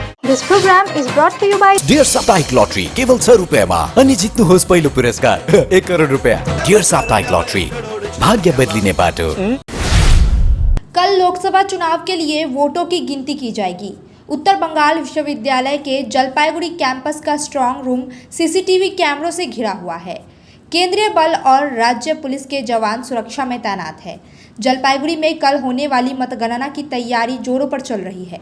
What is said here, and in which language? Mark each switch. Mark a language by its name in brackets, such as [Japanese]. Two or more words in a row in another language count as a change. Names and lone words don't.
[English] This program is brought to you by [Nepali] डियर साप्ताहिक लॉटरी केवल 100 रुपियाँमा अनि जित्नुहोस् पहिलो पुरस्कार 1 करोड रुपियाँ। डियर साप्ताहिक लॉटरी, भाग्य बदलिने बाटो। [Hindi] कल लोकसभा चुनाव के लिए वोटों की गिनती की जाएगी। उत्तर बंगाल विश्वविद्यालय के जलपाईगुड़ी कैंपस का स्ट्रांग रूम सीसीटीवी कैमरों से घिरा हुआ है। केंद्रीय बल और राज्य पुलिस के जवान सुरक्षा में तैनात है। जलपाईगुड़ी में कल होने वाली मतगणना की तैयारी जोरों पर चल रही है।